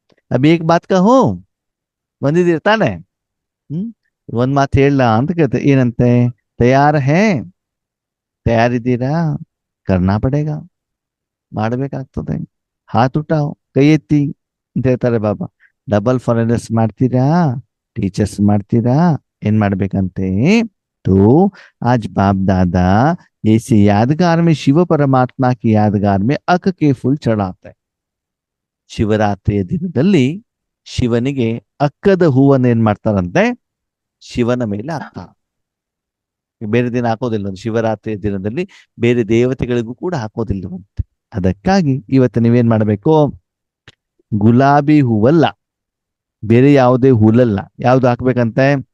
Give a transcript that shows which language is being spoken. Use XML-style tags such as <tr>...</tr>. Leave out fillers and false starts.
<hi>ಅಭಿ ಏಕ್ ಬಾತ್ ಕಹೋ,</hi> <kn>ಬಂದಿದ್ದೀರಿ ತಾನೆ? ಒಂದ್ ಮಾತು ಹೇಳ ಅಂತ ಕೇಳ್ತಾರೆ. ಏನಂತೆ?</kn> <hi>ತಯಾರ ಹೇ,</hi> <kn>ತಯಾರಿದ್ದೀರಾ?</kn> <hi>ಕರ್ನಾ ಪಡೇಗ,</hi> <kn>ಮಾಡಬೇಕಾಗ್ತದೆ.</kn> <hi>ಹಾತ್ ಉಠಾವ್,</hi> <kn>ಕೈ ಎತ್ತಿ ಅಂತ ಹೇಳ್ತಾರೆ ಬಾಬಾ. ಡಬಲ್ ಫಾರಿನರ್ಸ್ ಮಾಡ್ತೀರಾ, ಟೀಚರ್ಸ್ ಮಾಡ್ತೀರಾ, ಏನ್ ಮಾಡ್ಬೇಕಂತೆ?</kn> <hi>तो आज बाप दादा ऐसे यादगार में शिव परमात्मा की यादगार में अक के फूल चढ़ाते हैं.</hi> <kn>ಶಿವರಾತ್ರಿಯ ದಿನದಲ್ಲಿ ಶಿವನಿಗೆ ಅಕ್ಕದ ಹೂವನ್ನು ಏನ್ ಮಾಡ್ತಾರಂತೆ? ಶಿವನ ಮೇಲೆ ಹಾಕ್ತಾರೆ. ಬೇರೆ ದಿನ ಹಾಕೋದಿಲ್ಲ, ಶಿವರಾತ್ರಿಯ ದಿನದಲ್ಲಿ ಬೇರೆ ದೇವತೆಗಳಿಗೂ ಕೂಡ ಹಾಕೋದಿಲ್ಲವಂತೆ. ಅದಕ್ಕಾಗಿ ಇವತ್ತು ನೀವೇನ್ ಮಾಡಬೇಕು? ಗುಲಾಬಿ ಹೂವಲ್ಲ, ಬೇರೆ ಯಾವುದೇ ಹೂಲಲ್ಲ, ಯಾವ್ದು ಹಾಕ್ಬೇಕಂತೆ?</kn>